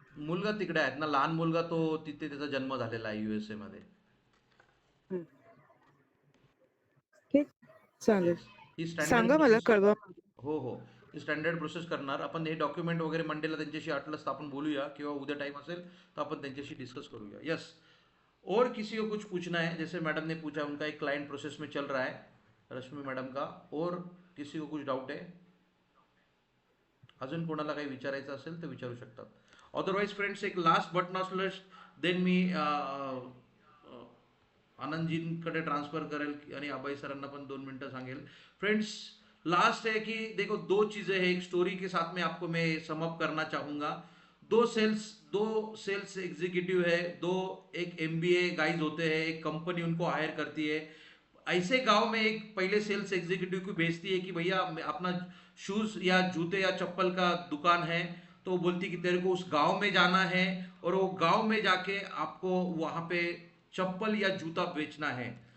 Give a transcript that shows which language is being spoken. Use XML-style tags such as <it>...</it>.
<mr>मुलगा तिकडे आहेत ना, लहान मुलगा तो तिथे त्याचा जन्म झालेला आहे USA मध्ये. हम्म. ठीक, चालेल.</mr> <en>yes, ही standard</en> <mr>सांगा मला,</mr> <en>Process.</en> <mr>कळवा. हो हो, ही स्टँडर्ड प्रोसेस करणार आपण. हे डॉक्युमेंट वगैरे मंडेला त्यांच्याशी वाटलंच तर आपण बोलूया, किंवा उद्या टाइम असेल तर आपण त्यांच्याशी डिस्कस करूया.</mr> <hi>यस, और किसी को कुछ पूछना है? जैसे मैडम ने पूछा, उनका एक क्लाइंट प्रोसेस में चल रहा है, रश्मि मैडम का. और किसी को कुछ डाउट है?</hi> <mr>अजून कोणाला काही विचारायचं असेल तर विचारू शकतात. अदरवाईज फ्रेंड्स, एक</mr> <en>last but not least,</en> <mr>than मी आनंदजींकडे transfer करेल आणि अभय सरांना पण 2 मिनटं सांगेल.</mr> <hi>फ्रेंड्स, लास्ट है कि देखो, 2 चीजें हैं, एक स्टोरी के साथ में आपको मैं समअप करना चाहूंगा. दो सेल्स एग्जीक्यूटिव है, दो एक MBA गाइज होते हैं, एक कंपनी उनको हायर करती है. ऐसे गांव में एक पहले सेल्स एग्जीक्यूटिव को भेजती है कि भैया अपना शूज या जूते या चप्पल का दुकान है, तो वो बोलती कि तेरे को उस गांव में जाना है, और वो गांव में जाके आपको वहां पे चप्पल या जूता बेचना है.</hi>